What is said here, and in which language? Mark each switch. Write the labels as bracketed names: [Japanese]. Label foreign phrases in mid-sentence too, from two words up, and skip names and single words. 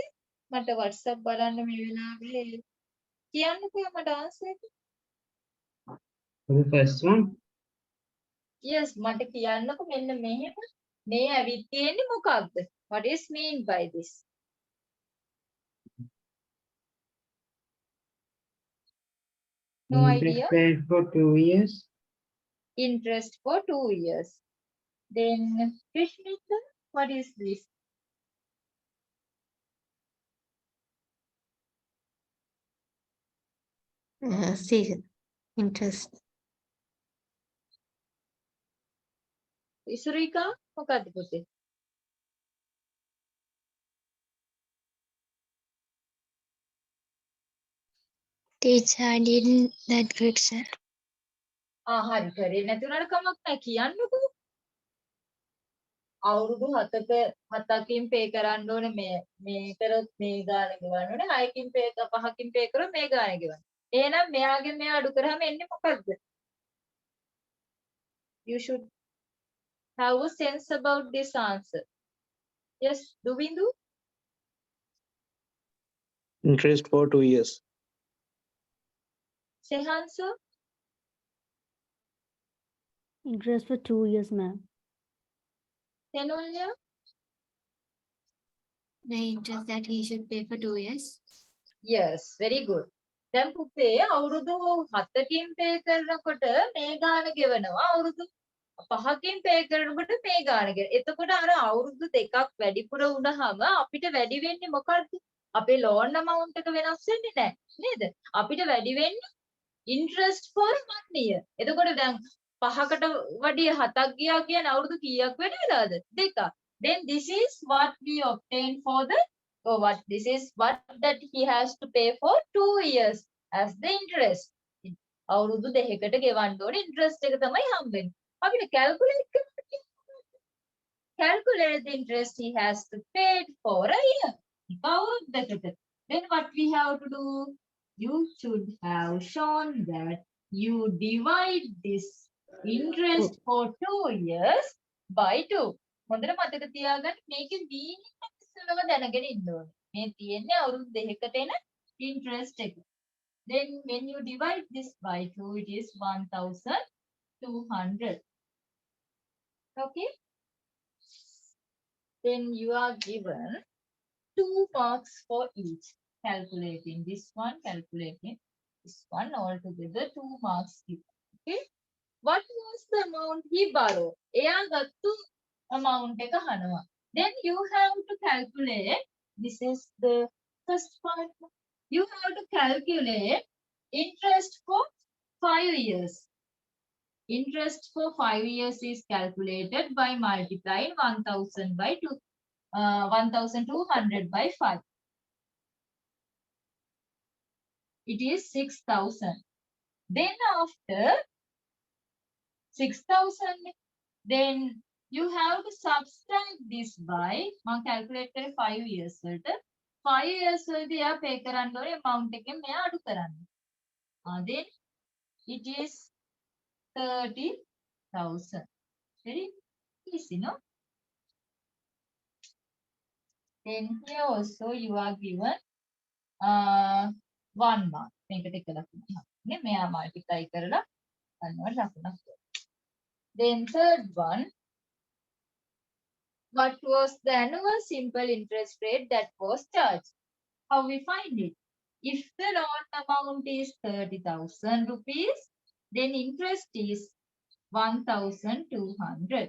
[Sinhala] මට WhatsApp බලන්න මේ වෙලාවේ කියන්නකෝ මට ආන්සර් එක. [English] For the first one, Yes, [Sinhala] මට කියන්නකෝ මෙන්න මෙහෙම මේ ඇවිත් තියෙන්නේ මොකක්ද? [English] What is mean by this? No idea. paid for 2 years. Interest for 2 years. Then Krishmita, what is this? Season. Interest. Isurika, [Sinhala] මොකක්ද පුතේ? [English] Teacher, I didn't that question. [Sinhala] හරි කරේ නැතුණාට කමක් නැහැ කියන්නකෝ. අවුරුදු 7කින් පේ කරන්න ඕනේ මේ කරොත් මේ ගාන ගෙවන්න ඕනේ 6කින් පේ 5කින් පේ කරොත් මේ ගාන ගෙවන්න. එහෙනම් මෙයාගෙන් මෙයා අඩු කරාම එන්නේ මොකද්ද? [English] You should have a sense about this answer. Yes, Dubindu? Interest for 2 years. Sehansa? Interest for 2 years, ma'am. Tenolya? The interest that he should pay for 2 years. Yes, very good. [Sinhala] දැන් පුතේ අවුරුදු 7කින් පේ කරනකොට මේ ගාන ගෙවනවා අවුරුදු 5කින් පේ කරනකොට මේ ගාන ගෙවනවා. එතකොට අර අවුරුදු දෙකක් වැඩිපුර වුණාම අපිට වැඩි වෙන්නේ මොකක්ද? අපේ [English] loan amount [Sinhala] එක වෙනස් වෙන්නේ නැහැ නේද? අපිට වැඩි වෙන්නේ [English] interest for 1 year. [Sinhala] එතකොට දැන් 5කට වඩා 7ක් ගියා කියන්නේ අවුරුදු කීයක් වැඩි වෙලාද? 2ක්. [English] Then this is what we obtain for the this is what that he has to pay for 2 years as the interest. [Sinhala] අවුරුදු දෙකකට ගෙවන්න ඕනේ interest එක තමයි හම්බෙන්නේ. අපිට calculate කරන්න. [English] Calculate the interest he has to pay for a year. Then what we have to do? You should have shown that you divide this interest for 2 years by 2. [Sinhala] හොඳට මතක තියාගන්න මේකේ meaning එක ඉස්සෙල්ලම දැනගෙන ඉන්න ඕනේ. මේ තියෙන්නේ අවුරුදු දෙකකට එන interest එක. [English] Then when you divide this by 2, it is 1,200. Okay? Then you are given 2 marks for each. calculating this one, calculating this one, all together 2 marks given. Okay. What was the amount he borrowed? [Sinhala] එයා ගත්තු amount එක අහනවා. [English] Then you have to calculate. This is the first part. You have to calculate interest for 5 years. Interest for 5 years is calculated by multiplying 1000 by 1200 by 5. It is 6000. Then after 6000, then you have to subtract this by calculator 5 years. 5 years [Sinhala] එයා pay කරන්න ඕනේ amount එකෙන් මෙයා අඩු කරන්න. [English] Then it is 30,000. Very easy, no? Then here also you are given 1 mark. [Sinhala] මේකට එක ලකුණක්. නේ මෙයා multiply කරලා ගන්නවට ලකුණක්. [English] Then third one, what was the annual simple interest rate that was charged? How we find it? If the loan amount is 30,000 rupees, then interest is 1,200.